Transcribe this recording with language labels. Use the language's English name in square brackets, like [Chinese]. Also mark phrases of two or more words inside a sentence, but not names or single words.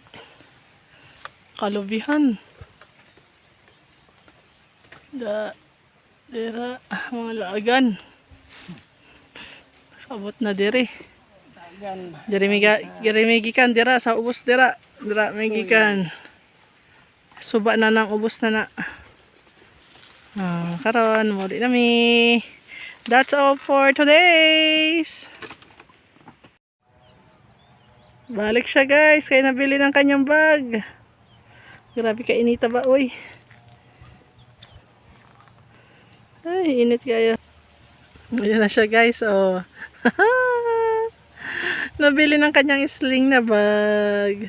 [Cebuano] Kalubihan. Dira, mga laagan. Abot na diri. Diri migikan dira sa ubos dira. Dira migikan. Suba na nang ubos na na. Karon muli na mi. [English] That's all for today's. [Filipino] Balik siya guys, kaya nabili ng kanyang bag. [Cebuano] Grabe ka inita ba, uy. Ay, init kaya. [Filipino] Ayan na siya guys, oh. Nabili ng kanyang sling na bag.